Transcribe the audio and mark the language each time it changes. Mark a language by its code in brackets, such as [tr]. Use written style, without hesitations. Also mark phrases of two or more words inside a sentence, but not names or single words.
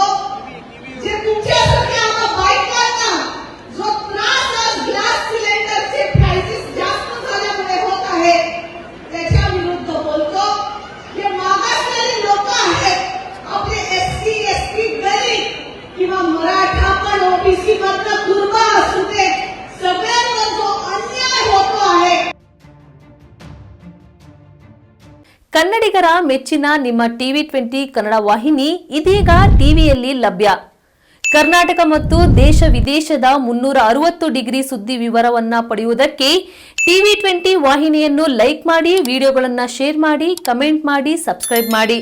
[mr] जे तुमच्यासारख्या आम्हा बायकांना जो त्रास आज गॅस सिलेंडरचे प्राइसेस जास्त झाल्यामुळे होत आहे त्याच्या विरुद्ध बोलतो. जे मागासलेले लोक आहेत आपले एससी एसटी दलित किंवा मराठा पण ओबीसी मधला दुर्बळ असू दे सगळ्यांवर जो अन्याय होतो आहे. [kn] ಕನ್ನಡಿಗರ ಮೆಚ್ಚಿನ ನಿಮ್ಮ ಟಿವಿ 20 ಕನ್ನಡ ವಾಹಿನಿ ಇದೀಗ ಟಿವಿಯಲ್ಲಿ ಲಭ್ಯ. ಕರ್ನಾಟಕ ಮತ್ತು ದೇಶ ವಿದೇಶದ 360 ಡಿಗ್ರಿ ಸುದ್ದಿ ವಿವರವನ್ನ ಪಡೆಯುವುದಕ್ಕೆ ಟಿವಿ 20 ವಾಹಿನಿಯನ್ನು ಲೈಕ್ ಮಾಡಿ, ವಿಡಿಯೋಗಳನ್ನು ಶೇರ್ ಮಾಡಿ, ಕಮೆಂಟ್ ಮಾಡಿ, ಸಬ್ಸ್ಕ್ರೈಬ್ ಮಾಡಿ.